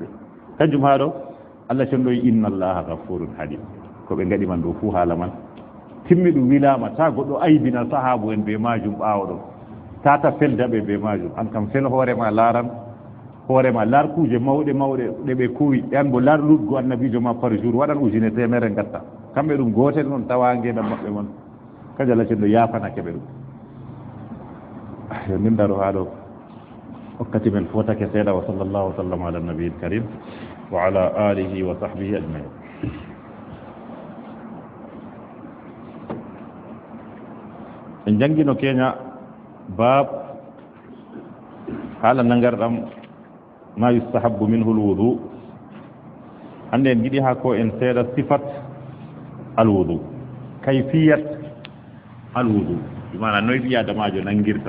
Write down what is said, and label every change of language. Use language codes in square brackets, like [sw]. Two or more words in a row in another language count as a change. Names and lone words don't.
[ff] kanjum haɗo Allah cenɗo wi [ar] إن الله غفور حليم, [ff] ko ɓe gaɗi man ɗo fuu haala man timmi ɗum wilama, ta goɗɗo aybina sahabu en be majum ɓawo ɗo, tata feldaɓe be majum, an kam fel hoorema laran hoorema lar kuje mawɗe ɗe ɓe kuwi, an bo lar lutgo annabijo ma [fr] par jour [ff] waɗan ujune temere gatta, kamɓe ɗum gotel noon tawa ngeɗam maɓɓe mon. kaji Allah cenɗo yafanake ɓe ɗum. yo min daro haɗo wakkati men fotake seeɗa. [ar] و صلى الله و سلم على النبي الكريم و على آله و صحبه أجمعين. [ff] en jangino keña bab haala nangarɗam [ar] ما يستحب منه الوضوء. [ff] hande en giɗi ha ko en seeɗa [ar] صفة الوضوء, كيفية الوضوء, [ff] mana noy ɓi adamajo nangirta.